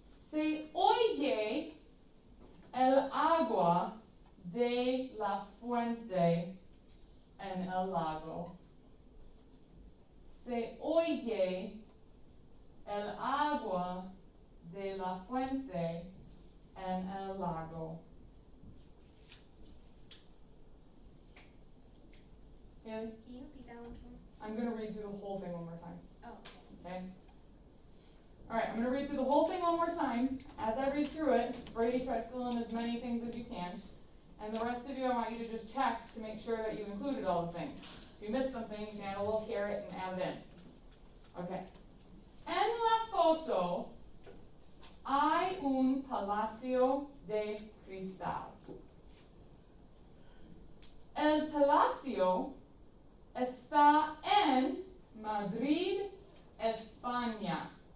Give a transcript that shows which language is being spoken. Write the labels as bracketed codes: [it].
[es] Se oye el agua de la fuente en el lago. Se oye el agua de la fuente en el lago. [en] Haley, Can you repeat that one for me? I'm going to read through the whole thing one more time. Oh, Okay? Alright, I'm going to read through the whole thing one more time. As I read through it, Brady, try to fill in as many things as you can. And the rest of you, I want you to just check to make sure that you included all the things. If you missed something, you can add a little carrot and add it in. Okay. [es] En la foto hay un palacio de cristal. El palacio está en Madrid, España.